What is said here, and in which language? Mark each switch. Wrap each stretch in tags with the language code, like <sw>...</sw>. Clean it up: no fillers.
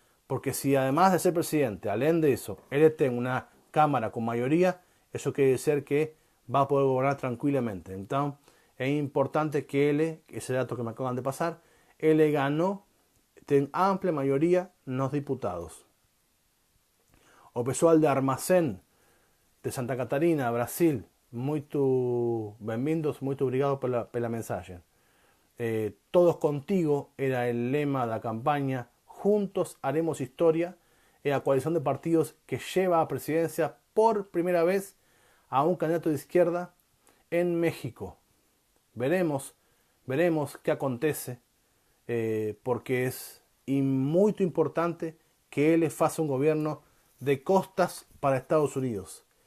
<es>Porque si además de ser presidente, além de eso, él tiene una cámara con mayoría, eso quiere decir que va a poder gobernar tranquilamente. Entonces, es importante que él, ese dato que me acaban de pasar, él ganó, tiene amplia mayoría en los diputados.</es> <pt>O pessoal de Armazém, de Santa Catarina, Brasil, muito bem-vindos, muito obrigado pela mensagem.</pt> <es>Todos contigo era el lema de la campaña. Juntos haremos historia. Es la coalición de partidos que lleva a presidencia por primera vez a un candidato de izquierda en México. Veremos qué acontece, porque es muy importante que él faça un gobierno de costas para Estados Unidos.</es>